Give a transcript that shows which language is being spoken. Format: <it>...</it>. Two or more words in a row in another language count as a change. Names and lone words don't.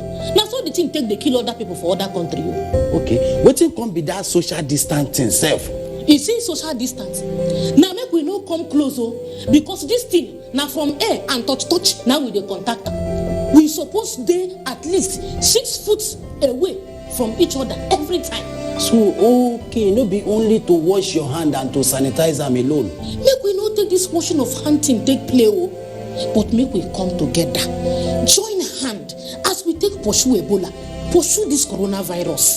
<pcm>Na so the thing take dey kill other people for other country. Okay, wetin come be that social distancing sef? You see social distance. Now make we no come close, because this thing now from air and touch now we dey contact am. We suppose dey at least 6 foot away from each other every time. So okay, no be only to wash your hand and to sanitize them alone. Make we no take this washing of hand thing take play, but make we come together, join hand as we take pursue Ebola, pursue this coronavirus.</pcm>